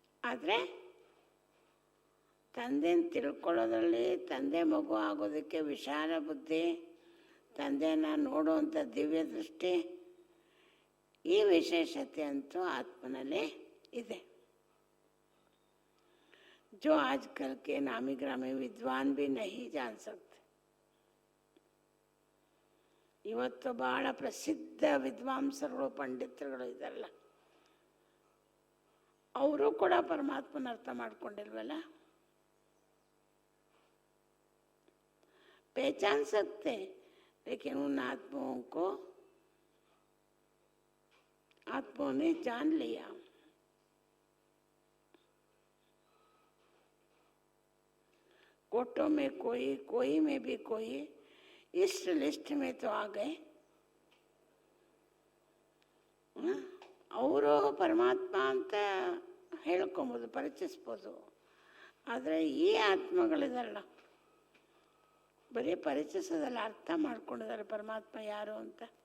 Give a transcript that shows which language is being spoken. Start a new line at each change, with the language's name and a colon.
Kannada: ಆದರೆ ತಂದೆನ ತಿಳ್ಕೊಳ್ಳೋದ್ರಲ್ಲಿ, ತಂದೆ ಮಗು ಆಗೋದಕ್ಕೆ ವಿಶಾಲ ಬುದ್ಧಿ, ತಂದೆನ ನೋಡುವಂಥ ದಿವ್ಯ ದೃಷ್ಟಿ, ಈ ವಿಶೇಷತೆ ಅಂತೂ ಆತ್ಮನಲ್ಲಿ ಇದೆ.
Hindi: जो आजकल के नामी ग्रामी विद्वान भी नहीं जान सकते.
Kannada: ಇವತ್ತು ಬಹಳ ಪ್ರಸಿದ್ಧ ವಿದ್ವಾಂಸರುಗಳು, ಪಂಡಿತರುಗಳು ಇದ್ದಾರಲ್ಲ, ಅವರು ಕೂಡ ಪರಮಾತ್ಮನ ಅರ್ಥ ಮಾಡ್ಕೊಂಡಿಲ್ವಲ್ಲ.
Hindi: पहचान सकते लेकिन उन आत्माओं ने जान लिया. कोटों में कोई में भी कोई, इस लिस्ट में तो आ गए.
Kannada: ಅವರು ಪರಮಾತ್ಮ ಅಂತ ಹೇಳ್ಕೊಬೋದು, ಪರಿಚಯಿಸ್ಬೋದು. ಆದರೆ ಈ ಆತ್ಮಗಳಿದಾರಲ್ಲ, ಬರೀ ಪರಿಚಯಿಸೋದಲ್ಲ, ಅರ್ಥ ಮಾಡ್ಕೊಂಡಿದ್ದಾರೆ ಪರಮಾತ್ಮ ಯಾರು ಅಂತ.